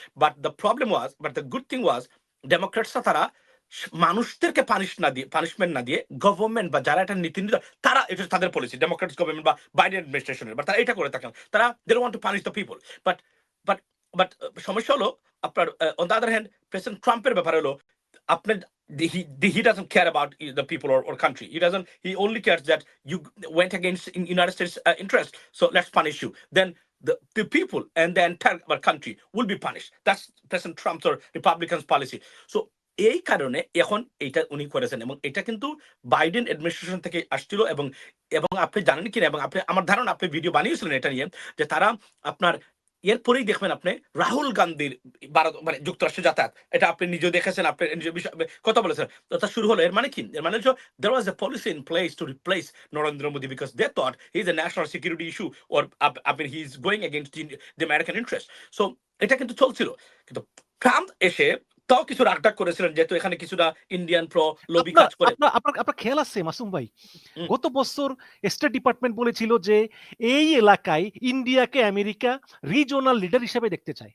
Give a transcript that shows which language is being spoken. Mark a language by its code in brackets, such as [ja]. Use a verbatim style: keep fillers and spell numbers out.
[en] But the problem was, but the good thing was, [bn] ডেমোক্রেটসরা তারা স- মানুষদেরকে punish না দিয়ে পানিশমেন্ট না দিয়ে গভর্নমেন্ট বা যারা এটা নীতি নির্ধারক, তারা এটা তাদের পলিসি ডেমোক্রেটস গভর্নমেন্ট বা বাইডেন অ্যাডমিনিস্ট্রেশনের, বা তারা এটা করে থাকেন, তারা [en] They want to punish the people. But but but [bn] সমস্যা হলো আপনার [en] on the other hand [bn] president ট্রাম্পের ব্যাপার হলো আপনার [en] the- he, the, he doesn't care about uh, the people or, or country. He doesn't. He only cares that you went against in United States uh, interest. So let's punish you. Then the, the people and the entire our country will be punished. That's President Trump's or Republicans' policy. [bn] So এই কারণে এখন এটা উনি করেছেন, এবং এটা কিন্তু Biden administration থেকে আসছিল। এবং এবং আপনি জানেন কিনা, এবং আপনি আমার ধারণা আপনি ভিডিও বানিয়েছিলেন এটা নিয়ে, যে তারা আপনার এরপরেই দেখবেন আপনি রাহুল গান্ধীর ভারত মানে যুক্তরাষ্ট্রে যাতায়াত, এটা আপনি নিজেও দেখেছেন, আপনি নিজের বিষয় আপনি কথা বলেছেন। তো তা শুরু হলো, এর মানে কি? এর মানে হচ্ছে [en] there was a policy in place to replace Narendra Modi because they thought he's a national security issue or up- I mean he's going against the, the American interest. [bn] So এটা কিন্তু চলছিল, কিন্তু ট্রাম্প এসে তাও কিছু রাগটাক করেছিলেন, যেহেতু এখানে কিছুটা ইন্ডিয়ান প্রো লবি আপনার কাজ করে। আপনার আপনার আপনার খেয়াল আছে মাসুম ভাই, হুম, গত বছর স্টেট ডিপার্টমেন্ট বলেছিল যে এই এলাকায় ইন্ডিয়াকে আমেরিকা রিজনাল লিডার হিসেবে দেখতে চায়